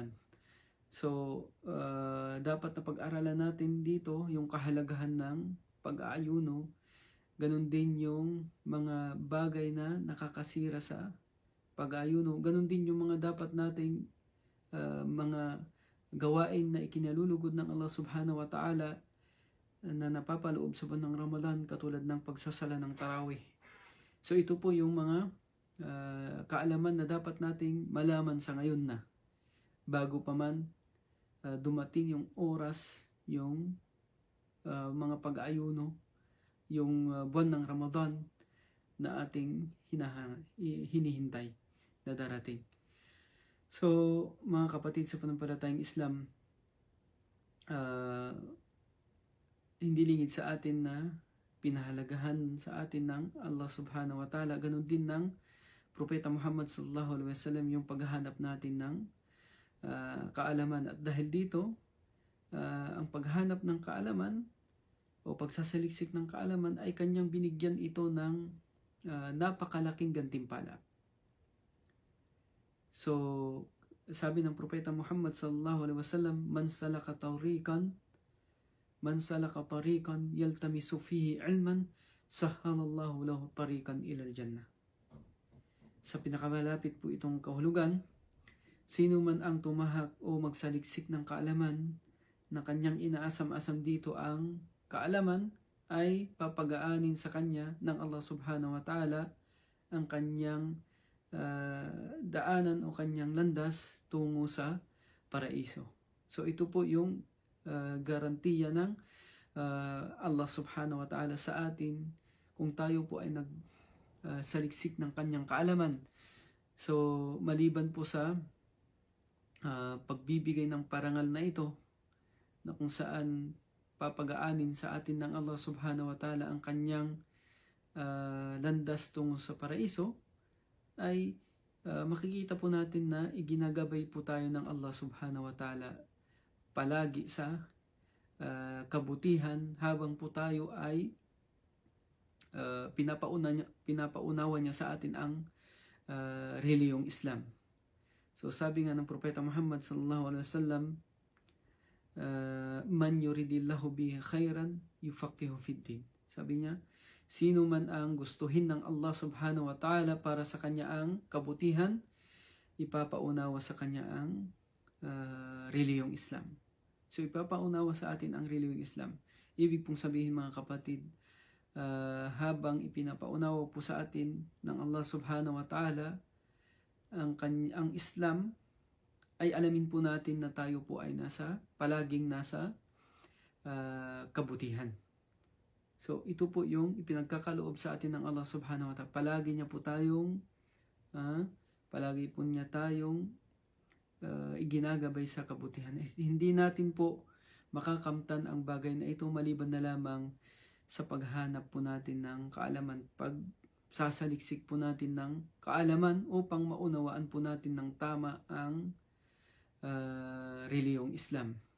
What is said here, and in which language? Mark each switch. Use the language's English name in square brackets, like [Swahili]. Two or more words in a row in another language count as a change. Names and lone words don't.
[Filipino] So dapat na pag-aralan natin dito yung kahalagahan ng pag-aayuno, ganun din yung mga bagay na nakakasira sa pag-aayuno, ganun din yung mga dapat nating mga gawain na ikinalulugod ng Allah [Arabic] سبحانه وتعالى [Filipino] na napapaloob sa buwan ng Ramadan, katulad ng pagsasala ng Tarawih. So ito po yung mga kaalaman na dapat nating malaman sa ngayon na bago pa man dumating yung oras, yung mga pag-ayuno, yung buwan ng Ramadan na ating hinihintay na darating. So mga kapatid sa pananampalatayang Islam, hindi lingid sa atin na pinahalagahan sa atin ng Allah [Arabic] سبحانه وتعالى, [Filipino] ganun din ng Propeta Muhammad [Arabic] صلى الله عليه وسلم [Filipino] yung paghahanap natin ng kaalaman. At dahil dito, ang paghanap ng kaalaman o pagsasaliksik ng kaalaman ay kanyang binigyan ito ng napakalaking gantimpala. So sabi ng Propeta Muhammad [Arabic] صلى الله عليه وسلم من سلك طريقا يلتمس فيه علما سهل الله له طريقا إلى الجنة. [Filipino] Sa pinakamalapit po itong kahulugan, sino man ang tumahak o magsaliksik ng kaalaman na kanyang inaasam-asam dito ang kaalaman, ay papagaanin sa kanya ng Allah [Arabic] سبحانه وتعالى [Filipino] ang kanyang daanan o kanyang landas tungo sa paraiso. So ito po yung garantiya ng Allah [Arabic] سبحانه وتعالى [Filipino] sa atin kung tayo po ay nagsaliksik ng kanyang kaalaman. So maliban po sa pagbibigay ng parangal na ito na kung saan papagaanin sa atin ng Allah [Arabic] سبحانه وتعالى [Filipino] ang kanyang landas tungo sa paraiso, ay makikita po natin na iginagabay po tayo ng Allah [Arabic] سبحانه وتعالى [Filipino] palagi sa kabutihan habang po tayo ay pinapaunawa niya sa atin ang reliyong Islam. So sabi nga ng Propeta Muhammad [Arabic] صلى الله عليه وسلم من يرد الله به خيرا يفقهه في الدين. [Filipino] Sabi niya, sino man ang gustuhin ng Allah [Arabic] سبحانه وتعالى [Filipino] para sa kanya ang kabutihan, ipapaunawa sa kanya ang reliyong Islam. So ipapaunawa sa atin ang reliyong Islam. Ibig pong sabihin mga kapatid, habang ipinapaunawa po sa atin ng Allah [Arabic] سبحانه وتعالى [Filipino] ang Islam, ay alamin po natin na tayo po ay palaging nasa kabutihan. So ito po yung ipinagkakaloob sa atin ng Allah [Arabic] سبحانه وتعالى. [Filipino] Palagi po niya tayong iginagabay sa kabutihan. Hindi natin po makakamtan ang bagay na ito maliban na lamang sa paghanap po natin ng kaalaman, sasaliksik po natin ng kaalaman upang maunawaan po natin ng tama ang reliyong Islam.